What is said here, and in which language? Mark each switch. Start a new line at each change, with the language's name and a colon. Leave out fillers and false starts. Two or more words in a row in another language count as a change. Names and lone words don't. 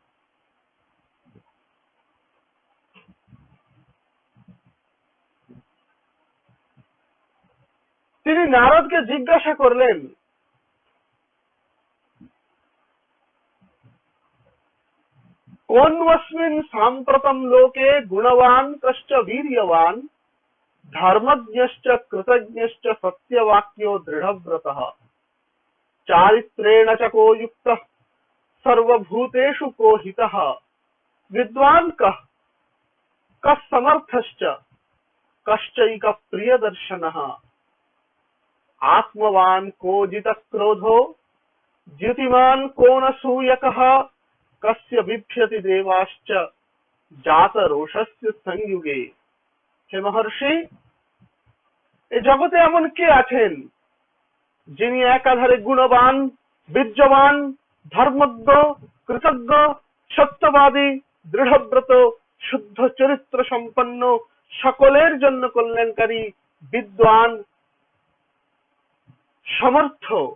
Bangla: তিনি নারদকে জিজ্ঞাসা করলেন,
Sanskrit: কোন্वस्मिन् साम्प्रतं लोके गुणवान् कश्च वीर्यवान् धर्मज्ञश्च कृतज्ञश्च सत्यवाक्यो दृढव्रतः चारित्रेण च को युक्तः सर्वभूतेषु को हितः विद्वान् कः समर्थश्च कश्चैक प्रियदर्शनः आत्मवान् को जितक्रोधो द्युतिमान् को न सूयकः कस्य बिभ्यति देवाश्च जात रोषस्य संयुगे।
Bangla: হে মহর্ষি, এই জগতে এমন কে আছেন যিনি একাধারে গুণবান, বীর্যবান, ধর্মজ্ঞ, কৃতজ্ঞ, সত্যবাদী, দৃঢ়ব্রত, শুদ্ধ চরিত্র সম্পন্ন, সকলের জন্য কল্যাণকারী, বিদ্বান, সমর্থ,